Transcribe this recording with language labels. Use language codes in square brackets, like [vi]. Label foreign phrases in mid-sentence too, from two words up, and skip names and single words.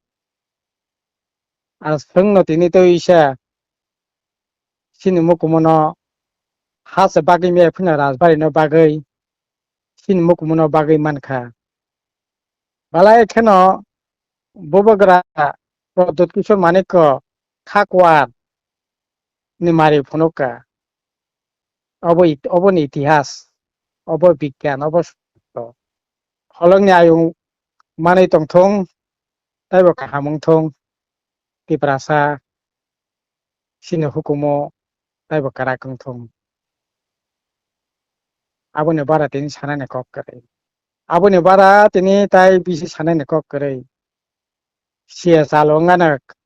[trp] आ जोंनो तिनि तो इसा सिनो मुकु मनो हास बागै मे फुना राजबारि न बागै सिनो मुकु मनो बागै मानखा बालाय खेनो बबग्रा प्रद्योत किशोर मानिक्य खाकवार नि मारि फुनुका अबनि इतिहास अब विज्ञान अब हलंनि आयु मानै तंथं ताइबो काहामंथं तिप्रासा सिनो हुकुमो ताइबो काराकंथं आबनि बारा तिनि सानाने कक करे आबनि बारा तिनि ताइ बिसि सानाने कक करे सिया जालंगानक